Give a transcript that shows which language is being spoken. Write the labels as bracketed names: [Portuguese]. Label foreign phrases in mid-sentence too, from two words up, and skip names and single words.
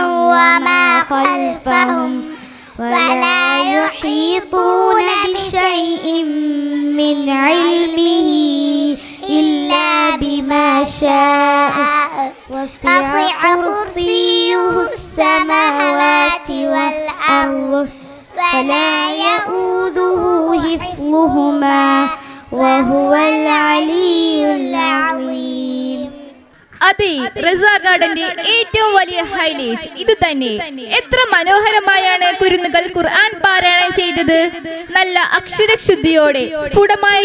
[Arabic] وما خلفهم ولا يحيطون بشيء من علمه إلا بما شاء وسع كرسيه السماوات والأرض ولا يؤوده حفظهما وهو العلي العظيم. [Malayalam] അതെ, റസ ഗാർഡന്റെ ഏറ്റവും വലിയ ഹൈലൈറ്റ് ഇത് തന്നെ. എത്ര മനോഹരമായാണ് കുരുന്നുകൾ ഖുർആൻ പാരായണം ചെയ്തത്. നല്ല അക്ഷരശുദ്ധിയോടെ സ്ഫുടമായി